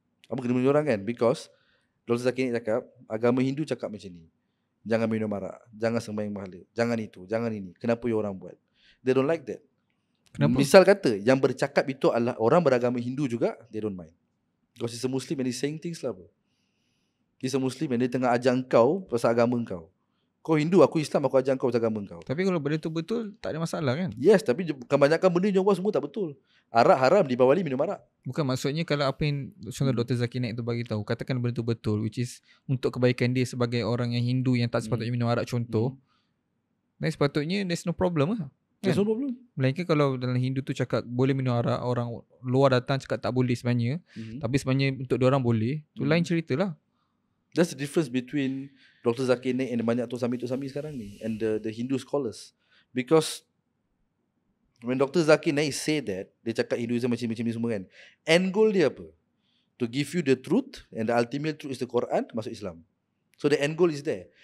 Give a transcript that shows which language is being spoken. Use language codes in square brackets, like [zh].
[ms] Apa kena dengan dia orang kan? Because Dr. Zakir Naik cakap, agama Hindu cakap macam ni. Jangan minum arak, jangan sembahyang mahala, jangan itu, jangan ini. Kenapa you orang buat? [en] They don't like that. [ms] Kenapa? Misal kata, yang bercakap itu adalah orang beragama Hindu juga, [en] they don't mind. Because he's a Muslim and he's saying things lah, bro. He's a Muslim and [ms] dia tengah ajar kau pasal agama kau. Kau Hindu, aku Islam, aku ajar kau pasal agama kau. Tapi kalau benda tu betul, tak ada masalah kan? Yes, tapi kebanyakan benda yang buat semua tak betul. Arak haram, di Bawali minum arak. Bukan, maksudnya kalau apa yang contoh Dr. Zakir Naik tu bagi tahu, katakan benda tu betul, [en] which is [ms] untuk kebaikan dia sebagai orang yang Hindu yang tak sepatutnya minum arak contoh, dan sepatutnya [en] there's no problem lah. There's no problem. [ms] Melainkan kalau dalam Hindu tu cakap boleh minum arak, orang luar datang cakap tak boleh sebenarnya, tapi sebenarnya untuk diorang boleh, tu lain cerita lah. [en] That's the difference between Dr. Zakir Naik and [ms] banyak Tok Sami sekarang ni [en] and the Hindu scholars. Because when Dr. Zakir Naik say that, [ms] dia cakap Hinduism macam ni semua kan, [en] end goal [ms] dia apa? [en] To give you the truth, and the ultimate truth is the Quran, [ms] masuk Islam. [en] So the end goal is there.